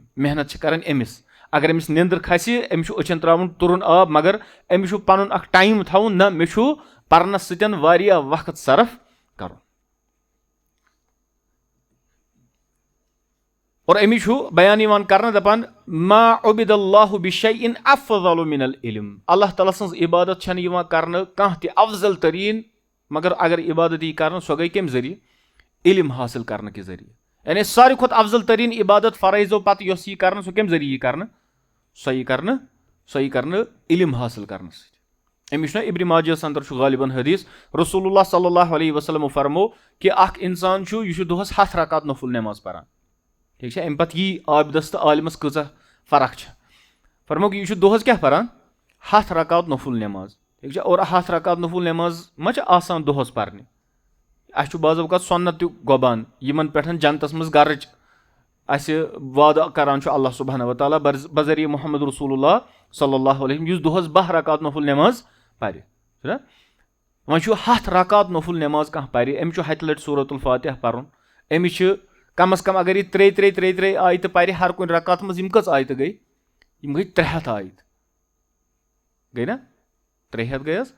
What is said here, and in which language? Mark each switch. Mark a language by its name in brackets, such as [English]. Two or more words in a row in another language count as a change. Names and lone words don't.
[Kashmiri] محنت چھِ کرٕنۍ أمِس. اگر أمِس نیندٕر کھسہِ أمِس چھُ أچھن تراوُن تُرُن آب، مگر أمِس چھُ پنُن اکھ ٹایم تھاوُن، نہ مےٚ چھُ پرنس سۭتۍ واریاہ وقت صرف کرُن. اور أمِس چھُ بیان یِوان کرنہٕ دپان [Arabic] ما عُبِدَ اللہُ بِشَیْءٍ أَفْضَلُ مِنَ العلم. [Kashmiri] اللہ تعالیٰ سٕنٛز عبادت چھنہٕ یِوان کرنہٕ کانٛہہ تہِ افضل تریٖن، مگر اگر عبادت یی کرنہٕ سۄ گٔے کمہِ ذٔریعہٕ؟ علم حٲصِل کرنہٕ کہِ ذٔریعہٕ. یعنی ساروی کھۄتہٕ افضل تریٖن عبادت فرٲیضو پتہٕ یۄس یی کرنہٕ سۄ کمہِ ذٔریعہٕ یی کرنہٕ؟ سۄ یی کرنہٕ علم حٲصِل کرنہٕ سۭتۍ. أمِس چھُنہ ابن ماجہس اندر چھُ غالباً حدیث [Arabic] رسول اللہ صلی اللہ علیہ وسلم [Kashmiri] فرمو کہِ اکھ انسان چھُ یہِ چھُ دۄہس 7 رکعت نفل نٮ۪ماز پران. ٹھیک چھا؟ امہِ پتہٕ یی عابدس تہٕ عالمس کۭژاہ فرق چھِ. فرموکھ یہِ چھُ دۄہس کیاہ پران؟ 7 رکعت نفل نٮ۪ماز. ٹھیک چھا؟ اور 7 رکعت نفل نٮ۪ماز ما چھِ آسان دۄہس پرنہِ. اسہِ چھُ بعض اوقات سۄنت تہِ گۄبان یِمن پٮ۪ٹھ جنتس منٛز گرٕچ اسہِ وعدٕ کران چھُ [Arabic] اللہ سبحانہ وتعالیٰ [Kashmiri] بذریعہ [Arabic] محمد رسول اللہ صلی اللہ علیہ وسلم [Kashmiri] یُس دۄہس 12 رکعت نفل نٮ۪ماز پرِ. وۄنۍ چھُ 7 رکعت نفل نٮ۪ماز کانٛہہ پرِ، أمِس چھُ 7 لٹہِ سورۃ الفاتحہ پرُن. أمِس چھِ کم از کم اگر یہِ 3 آیتہٕ پرِ ہر کُنہِ رکعت منٛز، یِم کٔژ آیتہٕ گٔے؟ یِم گٔے 300 آیتہٕ. گٔے نا 300 گٔے حظ.